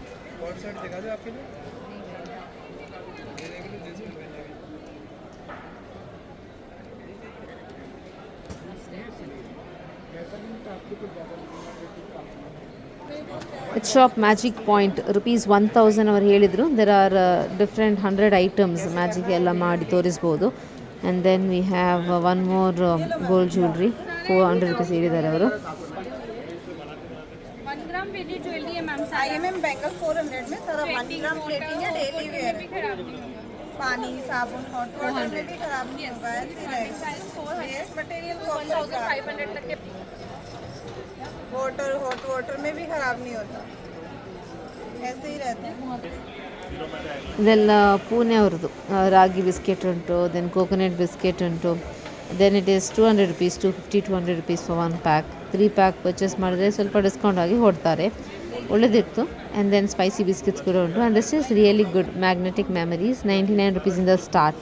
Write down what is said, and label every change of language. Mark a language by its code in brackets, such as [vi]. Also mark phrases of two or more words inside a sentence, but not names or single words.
[kn] ಶಾಪ್ ಮ್ಯಾಜಿಕ್ ಪಾಯಿಂಟ್ ₹1000 ಅವರು ಹೇಳಿದರು. [en] there are different 100 items magic [kn] ಎಲ್ಲ ಮಾಡಿ ತೋರಿಸ್ಬೋದು. [en] and then we have one more gold jewellery, [kn] ₹400 ಹೇಳಿದ್ದಾರೆ ಅವರು. [hi] बैंगल 400 में सर 1 [en] gram plating [hi] है, [en] daily wear [hi] पानी साबुन [en] hot water [hi] में भी खराब नहीं होगा, ऐसे रहेगा. [en] waste material [hi] 500 तक के [en] water hot water [hi] में भी खराब नहीं होता, ऐसे ही रहता है. [kn] ಇದೆಲ್ಲ ಪೂನೆ ಅವ್ರದ್ದು ರಾಗಿ ಬಿಸ್ಕೆಟ್ ಉಂಟು, ದೆನ್ [en] coconut biscuit [kn] ಉಂಟು. [en] then it is ₹200, ₹250 for 1 pack. [kn] 3 [en] pack purchase [kn] ಮಾಡಿದ್ರೆ ಸ್ವಲ್ಪ ಡಿಸ್ಕೌಂಟ್ ಆಗಿ ಕೊಡ್ತಾರೆ, ಒಳ್ಳೆದಿತ್ತು. [en] and then spicy biscuits [kn] ಕೂಡ ಉಂಟು. [en] and this is really good. magnetic memories ₹99 [kn] ಇಂದ ಸ್ಟಾರ್ಟ್.